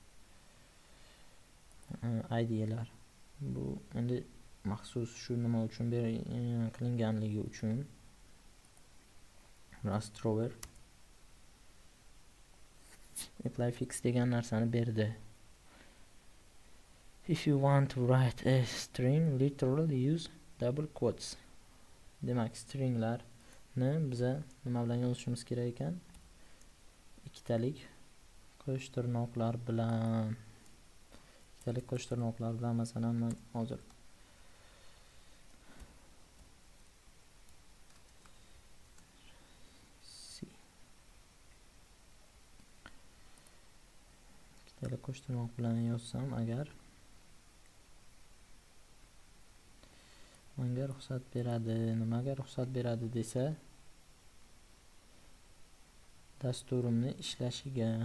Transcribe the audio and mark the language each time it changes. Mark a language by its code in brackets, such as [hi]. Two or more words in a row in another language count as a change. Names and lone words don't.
[uz] IDE'lar. Bu endi maxsus shu nima uchun qilinganligi uchun Rust rover [en] apply fix [uz] degan narsani berdi. [en] If you want to write a string, literally use double quotes. [uz] Demak, stringlarni biza nima bilan yozishimiz kerak ekan? Ikkitalik qo'sh tirnoqlar bilan. Masalan, men hozir qo'sh tirnoq bilan yozsam agar menga ruxsat beradi, nimaga ruxsat beradi desa, dasturimni ishlashiga.